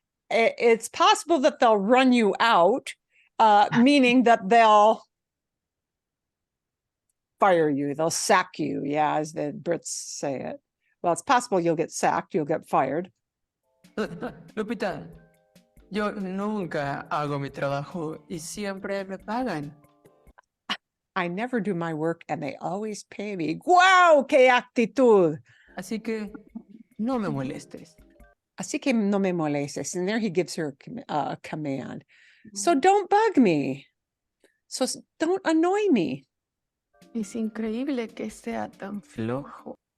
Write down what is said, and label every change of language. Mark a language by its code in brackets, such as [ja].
[en] It's possible that they'll run you out, meaning that they'll fire you, they'll sack you, yeah, as the Brits say it. Well, it's possible you'll get sacked, you'll get fired. [es] Lupita, yo nunca hago mi trabajo y siempre me pagan. [en] I never do my work and they always pay me. [es] ¡Guau! ¡Qué actitud! Así que no me molestes. Así que no me molestes. [en] And there he gives her a command. So don't bug me. So don't annoy me. [es] Es increíble que sea tan flojo.